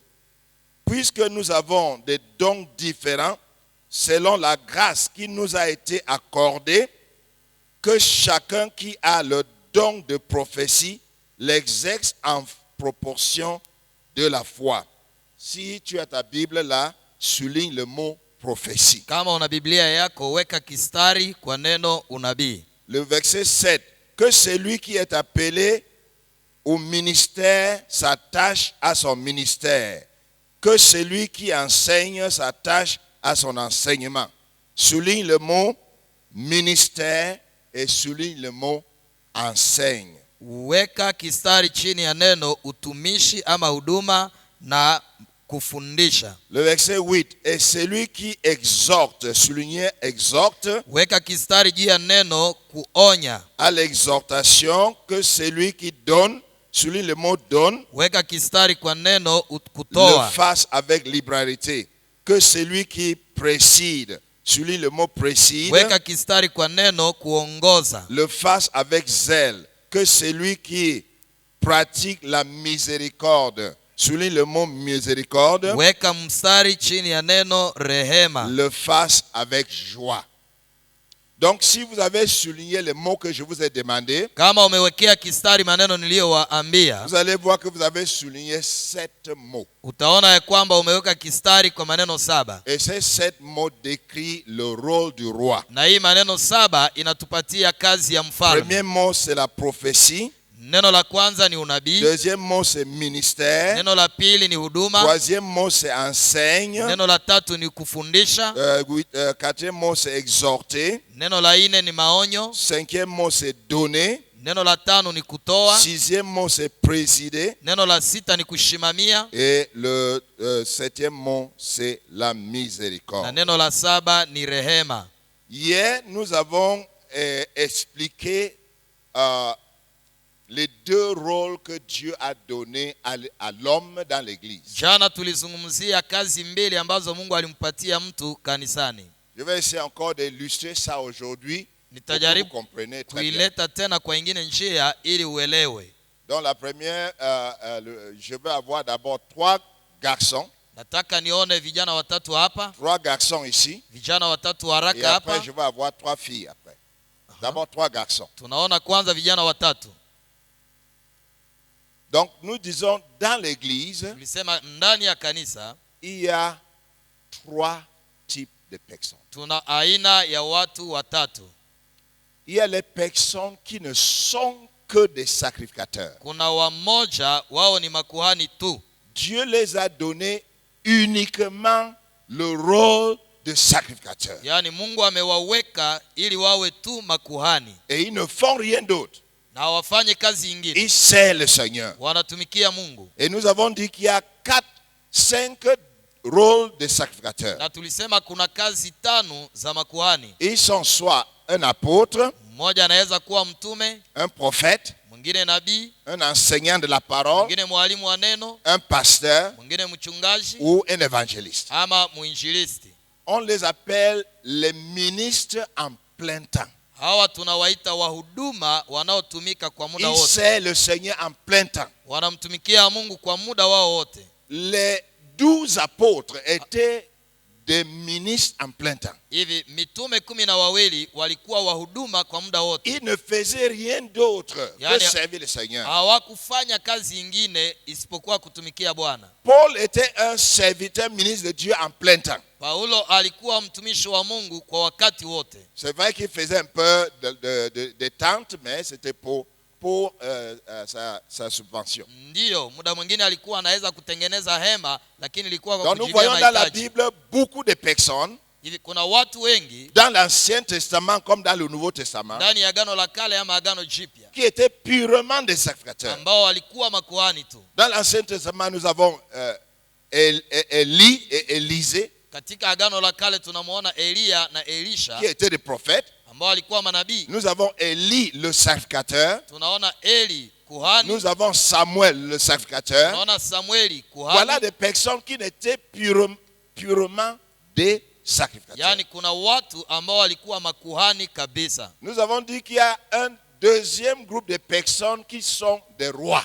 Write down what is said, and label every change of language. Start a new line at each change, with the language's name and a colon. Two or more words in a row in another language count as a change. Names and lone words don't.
French: Puisque nous avons des dons différents selon la grâce qui nous a été accordée, que chacun qui a le don de prophétie l'exerce en proportion de la foi. Si tu as ta Bible là, souligne le mot prophétie.
Swahili: Kama una Biblia yako weka kistari kwa neno unabii.
French: Le verset 7. Que celui qui est appelé au ministère s'attache à son ministère. Que celui qui enseigne s'attache à son enseignement. Souligne le mot ministère et souligne le mot enseigne.
Swahili: Weka kistari chini ya neno utumishi ama huduma na kufundisha.
French: Le verset 8. Et celui qui exhorte, soulignez exhorte.
Swahili: Weka kistari juu ya neno kuonya.
French: À l'exhortation, que celui qui donne, souligne le mot donne.
Swahili: Weka kistari kwa neno kutoa.
French: Le fasse avec liberté. Que celui qui préside, souligne le mot préside.
Swahili: Weka kistari kwa neno kuongoza.
French: Le fasse avec zèle. Que celui qui pratique la miséricorde, souligne le mot miséricorde.
Swahili: Weka mstari chini ya neno rehema.
French: Le fasse avec joie. Donc si vous avez souligné les mots que je vous ai demandé,
Swahili: kama umewekea kistari maneno niliyowaambia,
French: vous allez voir que vous avez souligné 7 mots.
Swahili: Utaona ya kwamba umeweka kistari kwa maneno 7.
French: Et ces 7 mots décrivent le rôle du roi.
Swahili: Na hii maneno 7 inatupatia kazi ya mfalme.
French: Premier mot c'est la prophétie.
Swahili: Neno la kwanza ni unabii.
French: Deuxième mot c'est ministère.
Swahili: Neno la pili ni huduma.
French: Troisième mot c'est enseigne.
Swahili: Neno la tatu ni kufundisha.
French: Quatrième mot c'est exhorter.
Swahili: Neno la 4 ni maonyo.
French: Cinquième mot c'est donner.
Swahili: Neno la 5 ni kutoa.
French: Sixième mot c'est présider.
Swahili: Neno la 6 ni kushimamia.
French: Et le 7e mot c'est la miséricorde.
Swahili: Na neno la 7 ni rehema.
French: Hier nous avons expliqué les 2 rôles que Dieu a donnés à l'homme dans l'église.
Swahili: Jana tulizungumzia kazi 2 ambazo Mungu alimpatia mtu kanisani.
French: Je vais essayer encore d'illustrer ça aujourd'hui.
Swahili: Nitajaribu
French: Vous comprenez très bien.
Swahili: kuileta tena kwa ingine njia ili uelewe.
French: Donc la première, je vais avoir d'abord 3 garçons.
Swahili: Nataka nione vijana watatu hapa.
French: 3 garçons ici.
Swahili: Vijana watatu
French: Et
Swahili: haraka
French: après,
Swahili: hapa.
French: je vais avoir 3 filles après. D'abord 3 garçons.
Swahili: Tunaona kwanza vijana watatu.
French: Donc, nous disons, dans l'église,
Swahili: Tulisema ndani ya kanisa
French: il y a 3 types de personnes.
Swahili: tuna aina ya watu watatu.
French: Il y a les personnes qui ne sont que des sacrificateurs.
Swahili: Kuna wamoja wao ni makuhani tu.
French: Dieu les a donné uniquement le rôle de sacrificateur.
Swahili: Yaani Mungu amewaweka ili wawe tu makuhani.
French: Et ils ne font rien d'autre.
Swahili: Na hawafanye kazi nyingine.
French: Ils servent le Seigneur.
Swahili: Wanatumikia Mungu.
French: Et nous avons dit qu'il y a 5 rôles de sacrificateurs.
Swahili: Na tulisema kuna kazi 5 za makuhani.
French: Ils sont soit un apôtre,
Swahili: Mmoja anaweza kuwa mtume,
French: un prophète,
Swahili: mwingine nabii,
French: un enseignant de la parole,
Swahili: mwingine mwalimu wa neno,
French: un pasteur
Swahili: mwingine mchungaji
French: ou un évangéliste.
Swahili: ama muinjilisti.
French: On les appelle les ministres en plein temps.
Swahili: Hawa tunawaita wahuduma wanaotumika kwa muda
French: Ils
Swahili: wote.
French: servent le Seigneur en plein temps.
Swahili: Wanamtumikia Mungu kwa muda wao wote.
French: Les 12 apôtres étaient des ministres en plein temps.
Swahili: Hivi mitume 12 walikuwa wahuduma kwa muda wote.
French: Ils ne faisaient rien d'autre que
Swahili: Yani,
French: servir le Seigneur.
Swahili: hawakufanya kazi nyingine isipokuwa kutumikia Bwana.
French: Paul était un serviteur ministre de Dieu en plein temps.
Swahili: Paulo alikuwa mtumishi wa Mungu kwa wakati wote.
French: C'est vrai qu'il faisait un peu de tentes, mais c'était pour sa subvention.
Swahili: Ndiyo, muda mwingine alikuwa anaweza kutengeneza hema, lakini ilikuwa kwa
French: Donc nous
Swahili: kujibia
French: voyons dans la
Swahili: mahitaji.
French: Bible beaucoup de personnes,
Swahili: Hivi kuna watu wengi
French: dans l'Ancien Testament comme dans le Nouveau Testament,
Swahili: ndani ya Agano la Kale ama Agano Jipya
French: qui étaient purement des sacrificateurs.
Swahili: ambao walikuwa makuhani tu.
French: Dans l'Ancien Testament, nous avons Élie et Élisée,
Swahili: Katika Agano la Kale tunamwona Elia na Elisha
French: qui étaient des prophètes.
Swahili: ambao walikuwa manabii.
French: Nous avons Élie, le sacrificateur.
Swahili: Tunaona Eli kuhani,
French: Nous avons Samuel, le sacrificateur.
Swahili: tunaona Samueli
French: Voilà
Swahili: kuhani.
French: des personnes qui n'étaient purement des sacrificateurs.
Swahili: Yaani kuna watu ambao walikuwa makuhani kabisa.
French: Nous avons dit qu'il y a un deuxième groupe de personnes qui sont des rois.